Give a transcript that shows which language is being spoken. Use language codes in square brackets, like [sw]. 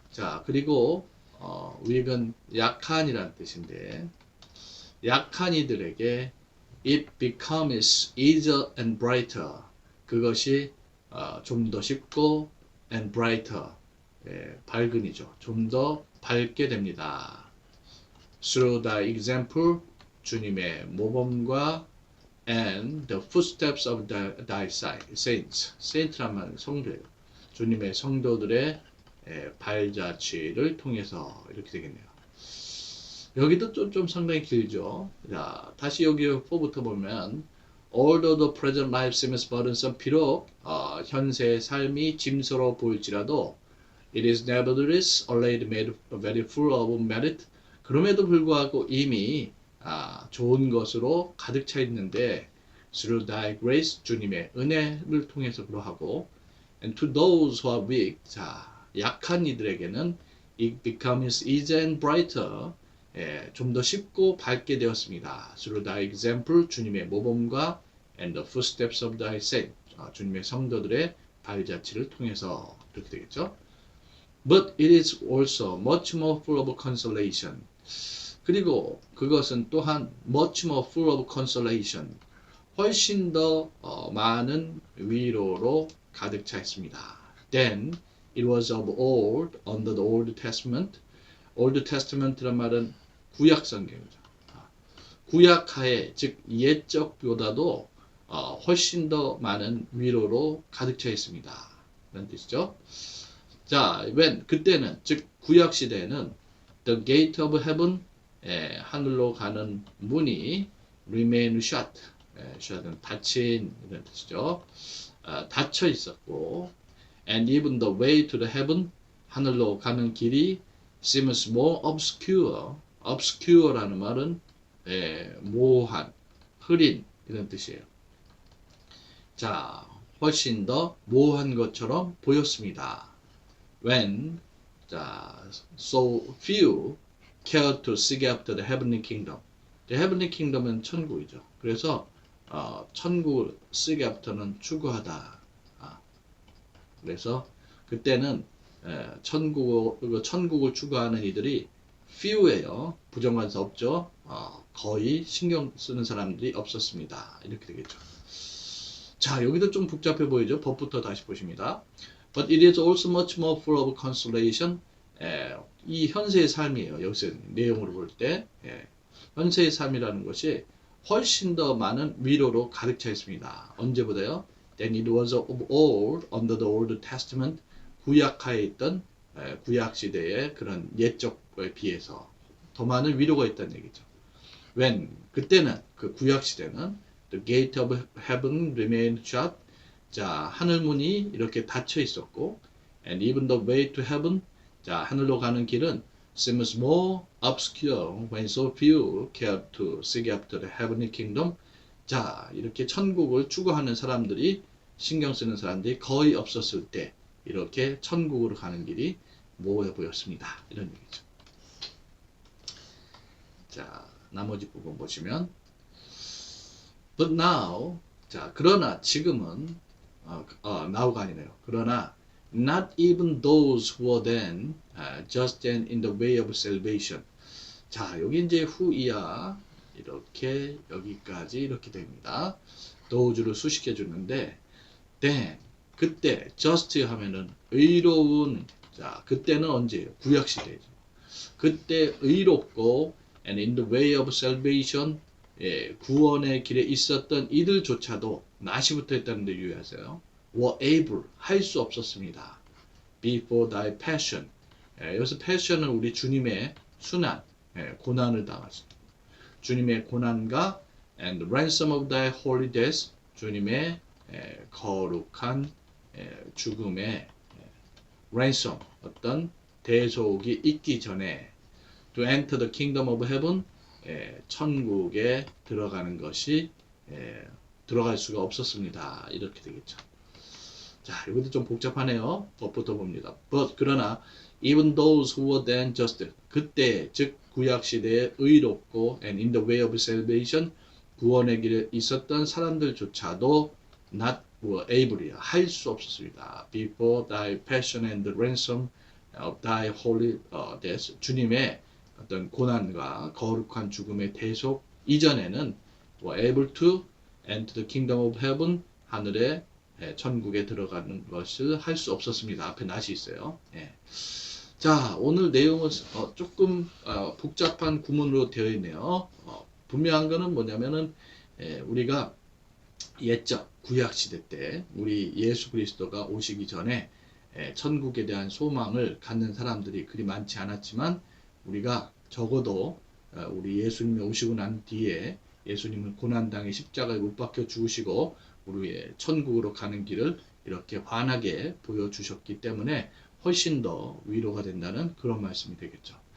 [ko] 자, 그리고 weak은 약한이란 뜻인데 약한 이들에게 [en] it becomes easier and brighter. [ko] 그것이 좀 더 쉽고 [en] and brighter. [ko] 밝은이죠. 좀 더 밝게 됩니다. [en] Through the example [ko] 주님의 모범과 [en] and the footsteps of thy saints. [ko] saint란 말은 성도예요. 주님의 성도들의 발자취를 통해서 이렇게 되겠네요. 여기도 좀 상당히 길죠. 자, 다시 여기 4부터 보면 [en] although the present life seems burdensome [ko] 비록 현세의 삶이 짐스러워 보일지라도 [en] it is nevertheless already made very full of merit. [ko] 그럼에도 불구하고 이미 좋은 것으로 가득 차 있는데 [en] through thy grace [ko] 주님의 은혜를 통해서 그러하고 [en] and to those who are weak [ko] 자 약한 이들에게는 [en] it becomes easier and brighter [ko] 좀 더 쉽고 밝게 되었습니다. [en] through thy example [ko] 주님의 모범과 [en] and the footsteps of thy saints [ko] 주님의 성도들의 발자취를 통해서 이렇게 되겠죠. [en] But it is also much more full of consolation. [ko] 그리고 그것은 또한 [en] much more full of consolation. [ko] 훨씬 더 많은 위로로 가득 차 있습니다. [en] Then it was of old under the Old Testament. [ko] Old Testament란 말은 구약 성경이죠. 구약하에 즉 옛적보다도 훨씬 더 많은 위로로 가득 차 있습니다. 라는 뜻이죠. 자, when 그때는 즉 구약 시대에는 [en] the gate of heaven [ko] 하늘로 가는 문이 [en] remain shut. [ko] shut은 닫힌 이런 뜻이죠. 닫혀 있었고 [en] and even the way to the heaven [ko] 하늘로 가는 길이 [en] seems more obscure. [ko] obscure라는 말은 모호한, 흐린 이런 뜻이에요. 자, 훨씬 더 모호한 것처럼 보였습니다. [en] When so few cared to seek after the heavenly kingdom. [ko] The heavenly kingdom은 천국이죠. 그래서 천국을 seek after는 추구하다. 그래서 그때는 천국을 추구하는 이들이 few예요. 부정관사 없죠. 거의 신경 쓰는 사람들이 없었습니다. 이렇게 되겠죠. 자, 여기도 좀 복잡해 보이죠. 법부터 다시 보십니다. [en] But it is also much more full of consolation. [ko] 이 현세의 삶이에요. 여기서 내용으로 볼 때 현세의 삶이라는 것이 훨씬 더 많은 위로로 가득 차 있습니다. 언제보다요? [en] Then it was of old under the Old Testament. [ko] 구약하에 있던 구약 시대의 그런 옛적에 비해서 더 많은 위로가 있다는 얘기죠. [en] When [ko] 그때는 그 구약 시대는 [en] the gate of heaven remained shut. [ko] 자, 하늘 문이 이렇게 닫혀 있었고 [en] and even the way to heaven [ko] 자, 하늘로 가는 길은 [en] seems more obscure when so few cared to seek after the heavenly kingdom. [ko] 자, 이렇게 천국을 추구하는 사람들이 신경 쓰는 사람들이 거의 없었을 때 이렇게 천국으로 가는 길이 모호해 보였습니다. 이런 얘기죠. 자, 나머지 부분 보시면 [en] But now [ko] 자, 그러나 지금은 now가 아니네요. 그러나 [en] not even those who were then just then in the way of salvation. [ko] 자, 여기 이제 후이야 이렇게 여기까지 이렇게 됩니다. those를 수식해 주는데 then 그때 just 하면은 의로운 자, 그때는 언제예요? 구약 시대죠. 그때 의롭고 [en] and in the way of salvation [ko] 구원의 길에 있었던 이들조차도 not이 붙어 있다는데 유의하세요. were able, 할 수 없었습니다. [en] before thy passion. [ko] 여기서 passion은 우리 주님의 순환, 고난을 당하셨습니다. 주님의 고난과 [en] and ransom of thy holy death, [ko] 주님의 거룩한 죽음의 ransom, 어떤 대속이 있기 전에 [en] to enter the kingdom of heaven, [ko] 천국에 들어가는 것이 들어갈 수가 없었습니다. 이렇게 되겠죠. 자, 이것도 좀 복잡하네요. 법부터 봅니다. [en] But [ko] 그러나 [en] even those who were then just, [ko] 그때 즉 구약 시대에 의롭고 [en] and in the way of salvation, [ko] 구원의 길에 있었던 사람들조차도 [en] not were able이야, [ko] 할 수 없었습니다. [en] Before thy passion and the ransom of thy holy death, [ko] 주님의 어떤 고난과 거룩한 죽음의 대속 이전에는 [en] were able to enter the kingdom of heaven, [ko] 하늘의 천국에 들어가는 것을 할 수 없었습니다. 앞에 낫이 있어요. 자, 오늘 내용은 조금 복잡한 구문으로 되어 있네요. 분명한 거는 뭐냐면은 우리가 옛적 구약 시대 때 우리 예수 그리스도가 오시기 전에 천국에 대한 소망을 갖는 사람들이 그리 많지 않았지만 우리가 적어도 우리 예수님이 오시고 난 뒤에 예수님은 고난당해 십자가에 못 박혀 죽으시고 우리의 천국으로 가는 길을 이렇게 환하게 보여주셨기 때문에 훨씬 더 위로가 된다는 그런 말씀이 되겠죠.